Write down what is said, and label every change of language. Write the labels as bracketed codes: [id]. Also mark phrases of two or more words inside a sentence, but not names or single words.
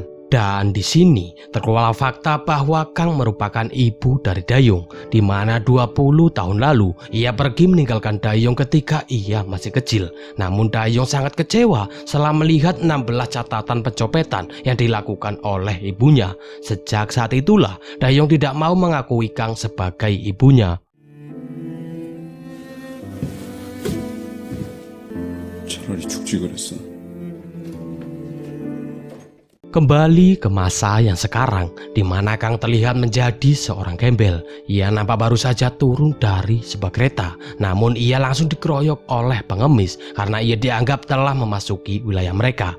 [id] Dan di sini terkeluar fakta bahwa Kang merupakan ibu dari Dayong, di mana 20 tahun lalu ia pergi meninggalkan Dayong ketika ia masih kecil. Namun Dayong sangat kecewa setelah melihat 16 catatan pencopetan yang dilakukan oleh ibunya. Sejak saat itulah Dayong tidak mau mengakui Kang sebagai ibunya. [ko] 차라리 죽지 그랬어. [id] Kembali ke masa yang sekarang, di mana Kang terlihat menjadi seorang gembel. Ia nampak baru saja turun dari sebuah kereta, namun ia langsung dikeroyok oleh pengemis karena ia dianggap telah memasuki wilayah mereka.